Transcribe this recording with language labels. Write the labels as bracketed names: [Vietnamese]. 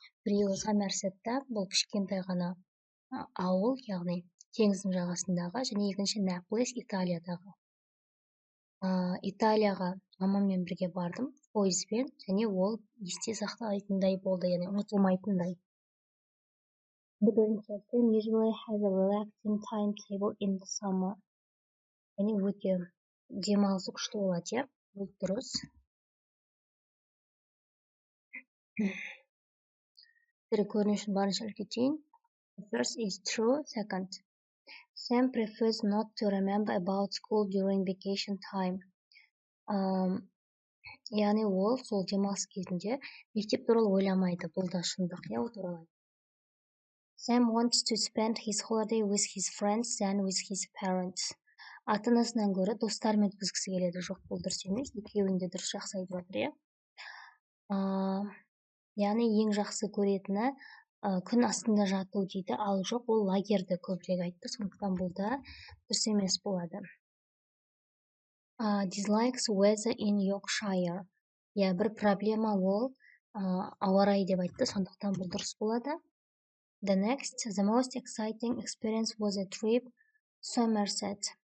[Kazakh] Біреуі Сомерсетта, бұл кішкентай ғана ауыл, яғни теңіздің жағасындағы, және екінші Наполис, Италиядағы. Италияға мамаммен бірге бардым, пойызбен, және ол есте сақтайтындай болды, яғни ұмытылмайтындай. [English] The Burning Term usually has a relaxing timetable in the summer. [Kazakh] Яғни өте демалысы күшті болады, иә? Бұл дұрыс. Көрінішін барынша үлкейтейін. [English] First is true. Second, Sam prefers not to remember about school during vacation time. [Kazakh] Яғни ол сол демалыс кезінде мектеп туралы ойламайды. Бұл да шындық, иә, ол туралы. [English] Sam wants to spend his holiday with his friends than with his parents. [Kazakh] Ата-анасынан гөрі достарымен өткізгісі келеді. Жоқ, бұл дұрыс емес. Екеуін де дұрыс жақсы айтып отыр, иә. Яғни ең жақсы көретіні күн астында жату дейді, ал жоқ, ол лагерді көбірек айтты, сондықтан бұл да дұрыс емес болады. [English] Dislikes weather in Yorkshire. [Kazakh] Я, бір проблема ол ауа райы деп айтты, сондықтан бұл дұрыс болады. [English] The next, the most exciting experience was a trip Somerset.